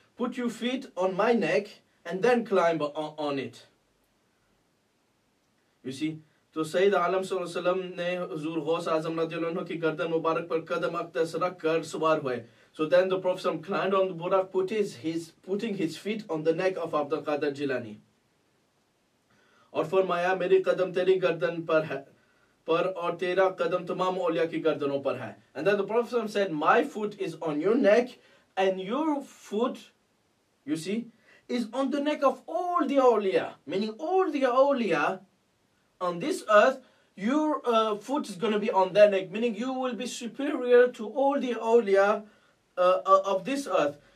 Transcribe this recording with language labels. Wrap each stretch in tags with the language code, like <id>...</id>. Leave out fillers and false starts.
<en>Put your feet on my neck and then climb on it.</en> <hi>You see, तो सैयद आलम सल्लल्लाहु अलैहि वसल्लम ने हुजूर गौस आजम रज़ियल्लाहु अन्हु की गर्दन मुबारक पर कदम अक़दस रख कर सवार हुए.</hi> <en>So then the Prophet climbed on the Buraq, putting his feet on the neck of Abdul Qadir Jilani.</en> <hi>और फरमाया मेरी कदम तेरी गर्दन पर है और तेरा कदम तमाम औलिया की गर्दनों पर है.</hi> <en>And then the Prophet said, my foot is on your neck and your foot, you see, is on the neck of all the awliya, meaning all the awliya on this earth, your foot is going to be on their neck, meaning you will be superior to all the awliya of this earth.</en>